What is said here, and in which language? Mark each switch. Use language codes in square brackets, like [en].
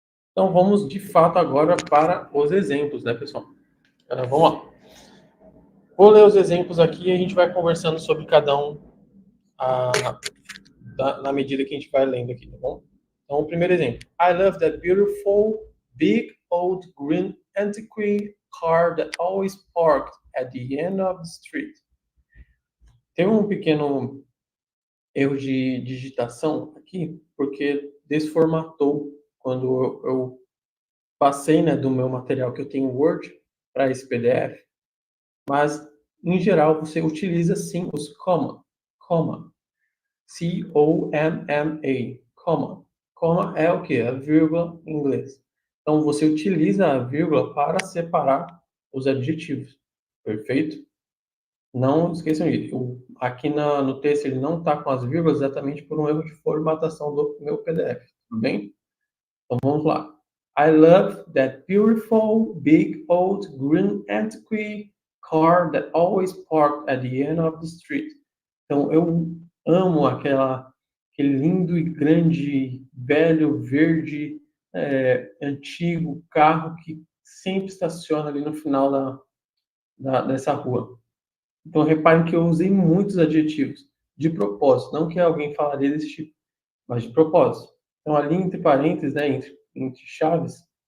[pt] Então, vamos de fato agora para os exemplos, né, pessoal? Vamos lá. Vou ler os exemplos aqui e a gente vai conversando sobre cada um na medida que a gente vai lendo aqui, tá bom? Então, o primeiro exemplo. [en] I love that beautiful, big, old, green, antiquated car that always parked at the end of the street. [pt] Tem um pequeno erro de digitação aqui, porque desformatou quando eu passei, né, do meu material que eu tenho Word para esse PDF, mas em geral você utiliza sim os comma, C-O-M-M-A, comma. Comma é o que? A vírgula em inglês. Então você utiliza a vírgula para separar os adjetivos, perfeito? Não esqueçam disso. Aqui no texto ele não está com as vírgulas exatamente por um erro de formatação do meu PDF, tudo bem? Então vamos lá. [en] I love that beautiful, big, old, green, antiquated car that always parked at the end of the street. [pt] Então eu amo aquele lindo e grande, velho, verde, antigo carro que sempre estaciona ali no final dessa rua. Então, reparem que eu usei muitos adjetivos de propósito, não que alguém falaria desse tipo, mas de propósito. Então, ali entre parênteses, né, entre chaves,